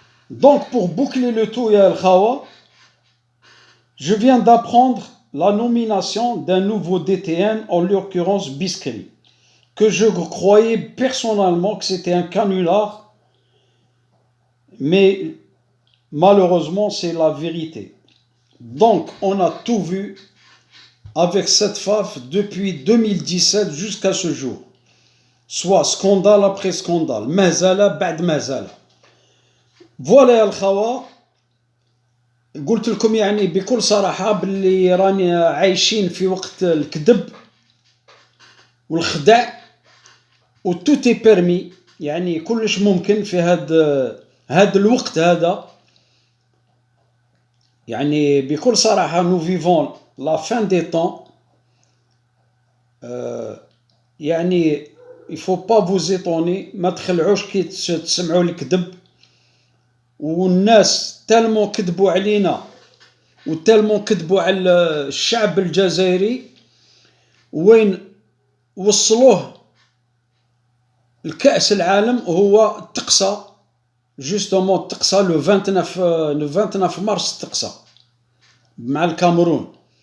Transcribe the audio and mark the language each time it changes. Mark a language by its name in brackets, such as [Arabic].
[French] Donc, pour boucler le tout, ya al-Khawa, je viens d'apprendre la nomination d'un nouveau DTN, en l'occurrence Biskri, que je croyais personnellement que c'était un canular, mais malheureusement, c'est la vérité. Donc, on a tout vu avec cette FAF depuis 2017 jusqu'à ce jour. Soit scandale après scandale, [Arabic] mazala ba'd mazala. Voilà يا الخوا، قلت لكم يعني بكل صراحة باللي راني عايشين في وقت الكذب والخدع و [French] tout est permis، [Arabic] يعني كلش ممكن في هاد الوقت هذا. يعني بكل صراحة [French] nous vivons la fin des temps. [Arabic] يعني [French] il faut pas vous étonner، [Arabic] ما تخلعوش كي تسمعوا الكذب. والناس تالمون كذبوا علينا وتالمون كذبوا على الشعب الجزائري، وين وصلوه الكأس العالم هو تقصى، جوستومون تقصى لو 29 مارس تقصى مع الكاميرون.